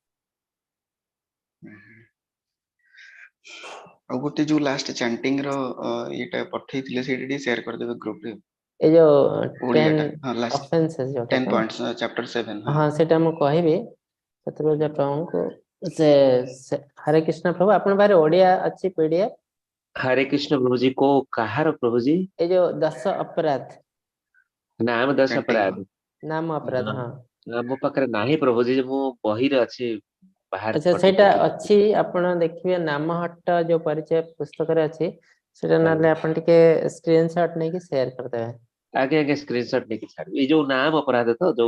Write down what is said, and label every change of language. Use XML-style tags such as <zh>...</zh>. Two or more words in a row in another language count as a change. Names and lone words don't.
<or>ଆଉ ଗୋଟେ ଯୋଉ</or> <en>last chanting</en> <or>ର ଇଏଟା ପଠେଇଥିଲେ ସେଇଟା ଟିକେ ସେୟାର କରିଦେବେ ଗ୍ରୁପରେ। ଏଇ ଯୋଉ 10 ଓଡିଆଟା ହଁ ଲାଷ୍ଟ ଅଫେନ୍ସେସ୍ ଯୋଉଟା 10 ତ,</or> <en>points chapter 7 ହଁ।</en> <or>ହଁ ସେଇଟା ମୁଁ କହିବି ଶତ୍ରୁଘ୍ନ ପ୍ରଭୁଙ୍କୁ। ସେ ହରେ କୃଷ୍ଣ ପ୍ରଭୁ, ଆପଣଙ୍କ ପାଖରେ ଓଡିଆ ଅଛି ପିଡିଏଫ?</or> <hi>हरे कृष्ण प्रभु जी को कହାର प्रभु जी?</hi> <or>ଏଇ ଯୋଉ 10 ଅପରାଧ,</or> <hi>नाम दश</hi> <en>ଚାଣ୍ଟିଂ</en> <hi>अपराध।</hi> <or>ହଁ। ନାମ ଅପରାଧ,</or> <hi>हाँ,</hi> <or>ହଁ। ମୋ ପାଖରେ ନାହିଁ ପ୍ରଭୁ जी, ମୁଁ ବହିରେ ଅଛି, ବାହାର ଆଚ୍ଛା ସେଇଟା ପଠେଇଥିଲି। ଅଛି, ଆପଣ ଦେଖିବେ ନାମହଟ୍ଟ ଯୋଉ ପରିଚୟ ପୁସ୍ତକରେ ଅଛି, ସେଟା ଆଜ୍ଞା ନହେଲେ ଆପଣ ଟିକେ ସ୍କ୍ରିନଶଟ ନେଇକି ସେୟାର କରିଦେବେ। ଆଜ୍ଞା ଆଜ୍ଞା ସ୍କ୍ରିନଶଟ ନେଇକି ଛାଡିବି। ଏଇ ଯୋଉ ନାମ ଅପରାଧ ତ, ଯୋଉ</or>